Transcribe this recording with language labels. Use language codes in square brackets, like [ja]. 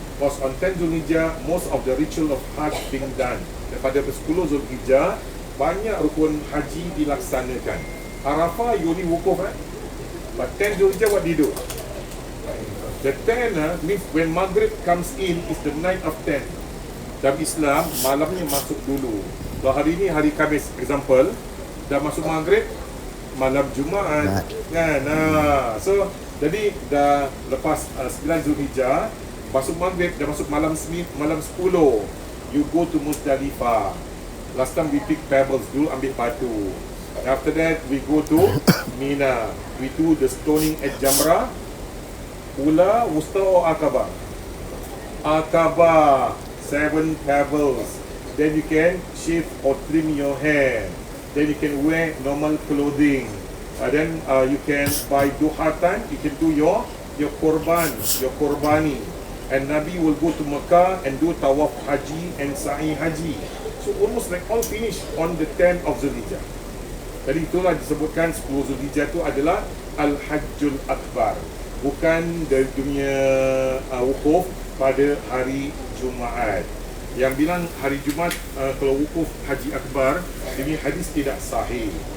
[en] Because on 10 Zulhijjah most of the ritual of Hajj being done. [ms] Daripada 10 Zulhijjah banyak rukun haji dilaksanakan. [en] Arafah you only wukuf but 10 Zulhijjah what do you do? The 10 means when Maghrib comes in is the night of 10. [ms] Dalam Islam, malamnya masuk dulu. Kalau hari ini hari Khamis, example, dah masuk Maghrib, malam Jumaat. Kan? So, jadi dah lepas 9 Zulhijjah, masuk Maghrib, dah masuk malam 10. [en] You go to Muzdalifah. Last time we pick pebbles [ms] dulu, ambil batu. [en] After that, we go to Mina. We do the stoning at Jamrah. Ula, Wusta or Aqabah? Aqabah, 7 pebbles. Then you can shave or trim your hair. Then you can wear normal clothing. Then you can buy duha time. You can do your korban, your korbani. And Nabi will go to Mecca and do tawaf haji and sa'i haji. So almost like all finished on the 10th of Zulhijjah. [ms] Jadi itulah disebutkan 10 Zulhijjah itu adalah Al-Hajjul Akbar. Bukan dari dunia wukuf pada hari Jumaat. Yang bilang hari Jumaat kalau wukuf Haji Akbar, ini hadis tidak sahih.